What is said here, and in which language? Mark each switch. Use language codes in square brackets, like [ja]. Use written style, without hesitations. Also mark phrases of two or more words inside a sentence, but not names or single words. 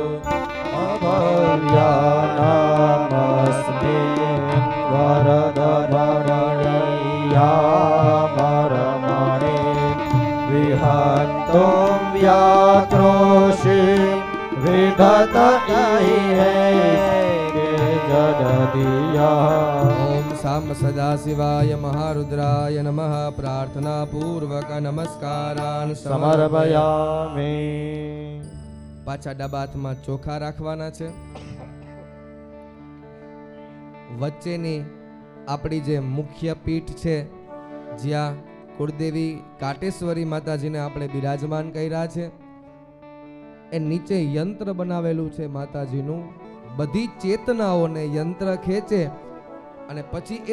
[sa] अभव्यानामस्मि वरदभरणीयामरमणे विहन्तुं व्याक्रोशि विधत इहे जडदिया ओम साम सदाशिवाय महारुद्राय नमः प्रार्थना पूर्वक नमस्कारान् समर्पयामि [gu] પાછા ડાબા હાથમાં ચોખા રાખવાના છે વચ્ચેની આપણી જે મુખ્ય પીઠ છે જ્યાં કુળદેવી કાટેશ્વરી માતાજીને આપણે બિરાજમાન કર્યા છે એ નીચે યંત્ર બનાવેલું છે માતાજીનું બધી ચેતનાઓને યંત્ર ખેંચે અને પછી એ